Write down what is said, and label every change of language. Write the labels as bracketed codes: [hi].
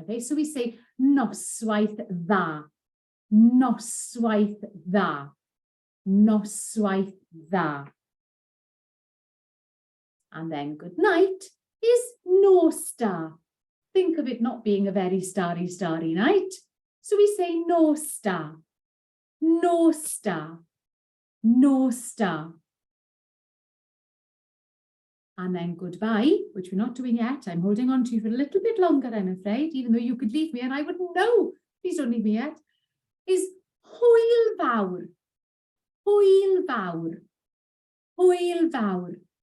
[en] Okay, so we say [cy] noswaith dda, noswaith dda. Noswaith dda. [en] And then good night is [cy] nos da. [en] Think of it not being a very starry night. So we say [cy] nos da, nos da, nos da. [en] And then goodbye, which we're not doing yet. I'm holding on to you for a little bit longer, I'm afraid, even though you could leave me and I wouldn't know. Please don't leave me yet. Is [cy] hwyl fawr. Hwyl fawr, hwyl fawr.